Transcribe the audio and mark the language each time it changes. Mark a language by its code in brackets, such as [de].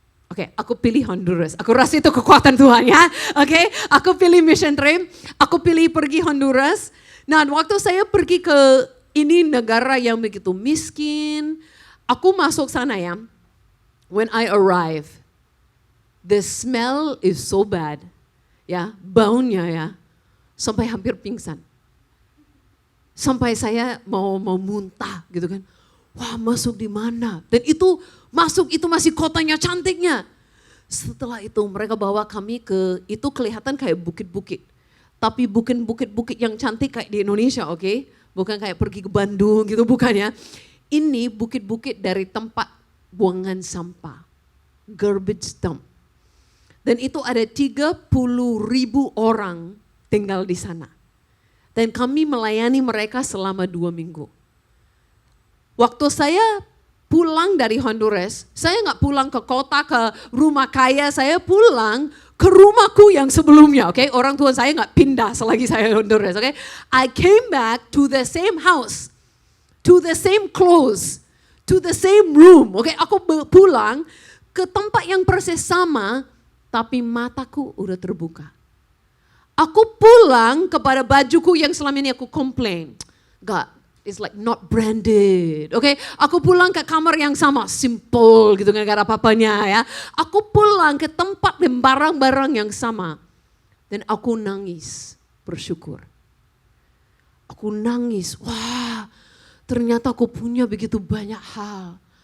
[id] Oke, aku pilih Honduras. Aku rasa itu kekuatan Tuhan ya. Oke, aku pilih mission trip, aku pilih pergi Honduras. Nah, waktu saya pergi ke ini negara yang begitu miskin, aku masuk sana ya. [en] When I arrive, the smell is so bad. [id] Ya, baunya ya, sampai hampir pingsan. Sampai saya mau muntah gitu kan. Wah, masuk di mana? Dan itu masih kotanya cantiknya. Setelah itu mereka bawa kami ke, itu kelihatan kayak bukit-bukit. Tapi bukan bukit-bukit yang cantik kayak di Indonesia, oke? Bukan kayak pergi ke Bandung gitu, bukan ya. Ini bukit-bukit dari tempat buangan sampah. [en] Garbage dump. [id] Dan itu ada 30.000 orang tinggal di sana. Dan kami melayani mereka selama 2 minggu. Waktu saya pulang dari Honduras, saya nggak pulang ke kota, ke rumah kaya, saya pulang ke rumahku yang sebelumnya, oke? Orang tua saya nggak pindah selagi saya di Honduras, oke? [en] I came back to the same house, to the same clothes, to the same room, oke? [id] Aku pulang ke tempat yang persis sama, tapi mataku udah terbuka. Aku pulang kepada bajuku yang selama ini aku komplain. [en] God, it's like not branded. [id] Oke, aku pulang ke kamar yang sama, simple gitu, gak ada apa-apanya ya. Aku pulang ke tempat dan barang-barang yang sama. Dan aku nangis, bersyukur. Aku nangis, wah ternyata aku punya begitu banyak hal.